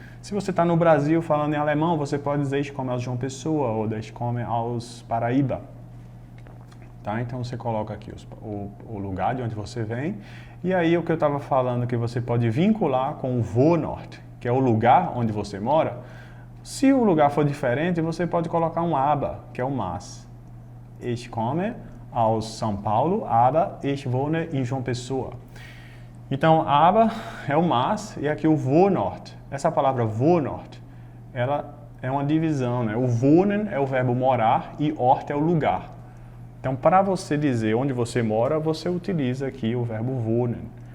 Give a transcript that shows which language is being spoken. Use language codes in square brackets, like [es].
[pt] Se você está no Brasil falando em alemão, você pode dizer [de] Ich komme aus João Pessoa [pt] ou [de] Ich komme aus Paraíba. [pt] Tá? Então, você coloca aqui o lugar de onde você vem. E aí, o que eu estava falando que você pode vincular com o Wohnort, que é o lugar onde você mora. Se o lugar for diferente, você pode colocar um aber, que é o mas. [de] Ich komme aus São Paulo, aber ich wohne em João Pessoa. [pt] Então, aber é o mas e aqui o Wohnort. Essa palavra Wohnort, ela é uma divisão, né? O wohnen é o verbo morar e Ort é o lugar. Então, para você dizer onde você mora, você utiliza aqui o verbo wohnen.